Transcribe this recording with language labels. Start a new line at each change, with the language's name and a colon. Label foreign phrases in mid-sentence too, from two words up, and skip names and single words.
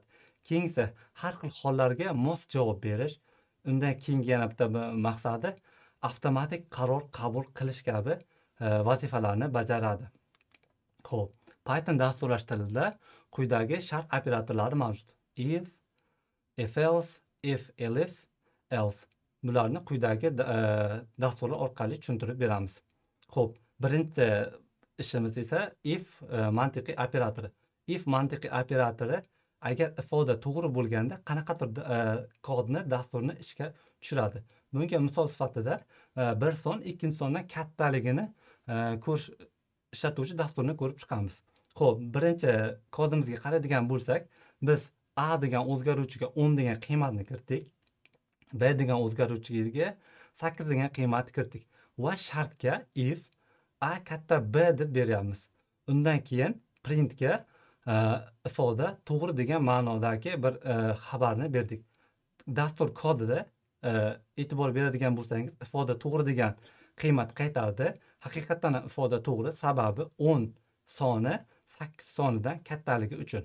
Uzbek: Keyingisi har xil hollarga mos javob berish. Undan keyingi yana bitta maqsadi avtomatik qaror qabul qilish kabi vazifalarni bajaradi. Xo'p, Python dasturlash tilida quyidagi shart operatorlari mavjud.
English: If else, if elif, else.
Uzbek: Bularni quyidagi dasturlar orqali tushuntirib beramiz. Xo'p, birinchi ishimiz esa if mantiqiy operatori. If mantiqiy operatori agar ifoda to'g'ri bo'lganda qanaqadir kodni, dasturni ishga tushiradi. Bunga misol sifatida bir son ikkinchi sondan kattaligini ishlatuvchi dasturni ko'rib chiqamiz. Xo'p, birinchi kodimizga qaraydigan bo'lsak, biz a degan o'zgaruvchiga 10 degan qiymatni kiritdik. B degan o'zgaruvchiga 8 degan qiymatni kiritdik va shartga if a katta b deb beryapmiz. Undan keyin printga ifoda to'g'ri degan ma'nodagi bir xabarni berdik. Dastur kodida e'tibor beradigan bo'lsangiz, ifoda to'g'ri degan qiymat qaytardi. Haqiqatan ham ifoda to'g'ri, sababi 10 soni 8 sonidan kattaligi uchun.